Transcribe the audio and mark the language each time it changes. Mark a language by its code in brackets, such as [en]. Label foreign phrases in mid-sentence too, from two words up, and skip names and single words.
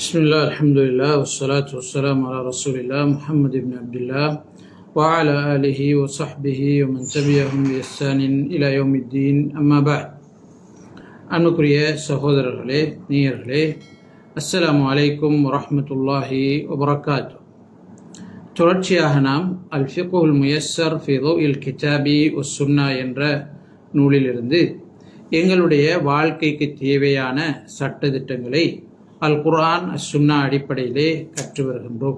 [ar] بسم الله، الحمد لله، والصلاة والسلام على رسول الله، محمد بن عبد الله، وعلى آله وصحبه ومن تبعهم بإحسان إلى يوم الدين، أما بعد. [ta] அன்புக்குரிய சகோதரர்களே, நேயர்களே, [ar] السلام عليكم ورحمة الله وبركاته. [ta] தொடர்ச்சியாக நாம் அல் ஃபிக்ஹுல் முயஸ்ஸர் ஃபி தௌஇல் கிதாபி வஸ் சுன்னா என்ற நூலிலிருந்து எங்களுடைய வாழ்க்கைக்கு தேவையான சட்டதிட்டங்களை அல் குர்ஆன் சுன்னா அடிப்படையிலே கற்று வருகின்றோம்.